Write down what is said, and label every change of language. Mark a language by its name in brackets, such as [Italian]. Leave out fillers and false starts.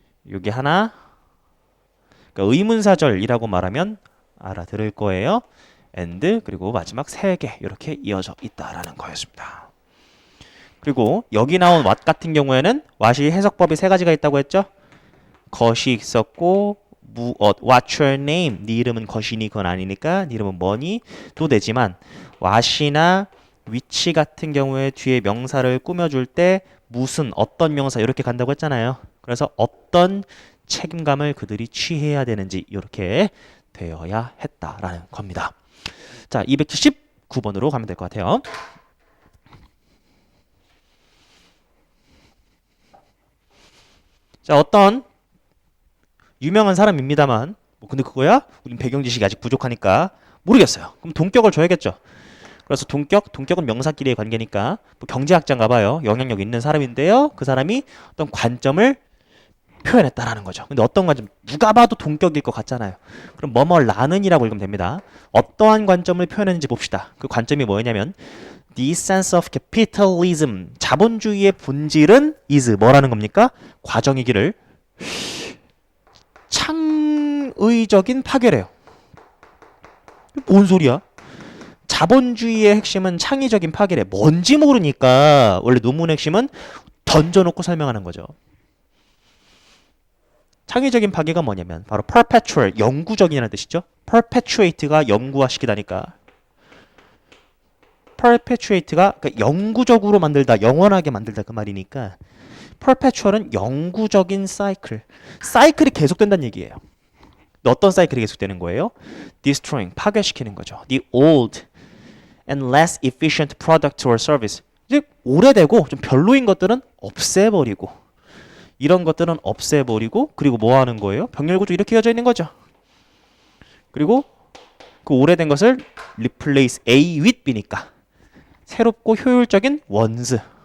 [Korean] 여기 하나 그러니까 의문사절이라고 말하면 알아들을 거예요. and 그리고 마지막 3개 이렇게 이어져 있다라는 거였습니다. 그리고 여기 나온 what 같은 경우에는 what이 해석법이 3가지가 있다고 했죠. [English] 것이 있었고 what's your name? [Korean] 네 이름은 것이니 그건 아니니까 네 이름은 뭐니? 도 되지만 what이나 which 같은 경우에 뒤에 명사를 꾸며줄 때 무슨 어떤 명사 이렇게 간다고 했잖아요. 그래서 어떤 책임감을 그들이 취해야 되는지 이렇게 되어야 했다라는 겁니다. 자, 279번으로 가면 될 것 같아요. 자, 어떤 유명한 사람입니다만 근데 그거야? 우린 배경 지식이 아직 부족하니까 모르겠어요. 그럼 동격을 줘야겠죠. 그래서 동격은 명사끼리의 관계니까 뭐 경제학자인가 봐요. 영향력 있는 사람인데요. 그 사람이 어떤 관점을 표현했다라는 거죠. 근데 어떤 관점? 누가 봐도 동격일 것 같잖아요. 그럼 뭐뭐라는이라고 읽으면 됩니다. 어떠한 관점을 표현했는지 봅시다. 그 관점이 뭐였냐면 [English] The essence of capitalism. [Korean] 자본주의의 본질은 is 뭐라는 겁니까? 과정이기를 창의적인 파괴래요. 뭔 소리야? 자본주의의 핵심은 창의적인 파괴래. 뭔지 모르니까 원래 논문의 핵심은 던져놓고 설명하는 거죠. 창의적인 파괴가 뭐냐면 바로 perpetual, 영구적이라는 뜻이죠. perpetuate가 영구화시키다니까. perpetuate가 그러니까 영구적으로 만들다, 영원하게 만들다 그 말이니까 perpetual은 영구적인 사이클. 사이클이 계속된다는 얘기예요. 어떤 사이클이 계속되는 거예요? destroying, 파괴시키는 거죠. [English] The old and less efficient product or service. [Korean] 이제 오래되고 좀 별로인 것들은 없애버리고 이런 것들은 없애버리고 그리고 뭐 하는 거예요? 병렬구조 이렇게 이어져 있는 거죠. 그리고 그 오래된 것을 [English] replace A with B [Korean] 니까 새롭고 효율적인 원스.